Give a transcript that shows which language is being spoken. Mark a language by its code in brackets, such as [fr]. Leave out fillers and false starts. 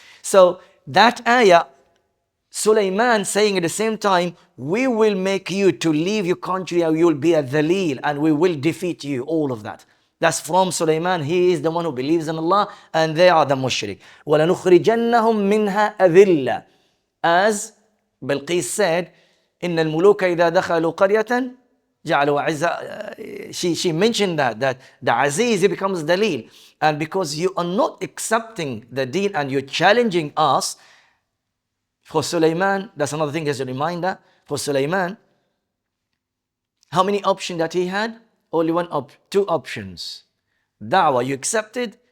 [en] So that ayah, Sulaiman saying at the same time, we will make you to leave your country, or you will be a dhaleel, and we will defeat you. All of that. That's from Sulaiman. He is the one who believes in Allah, and they are the mushrik. [ar] وَلَنُخْرِجَنَّهُمْ مِنْهَا أَذِلَّةً. [en] As Bilqis said, [ar] إِنَّ الْمُلُوكَ إِذَا دَخَلُوا قَرْيَةً جَعَلُوا عِزَّةً. [en] She mentioned that the Aziz, he becomes dhaleel. And because you are not accepting the deen and you're challenging us, for Sulaiman, that's another thing as a reminder. For Sulaiman, how many options that he had? Only two options. Da'wah, you accepted.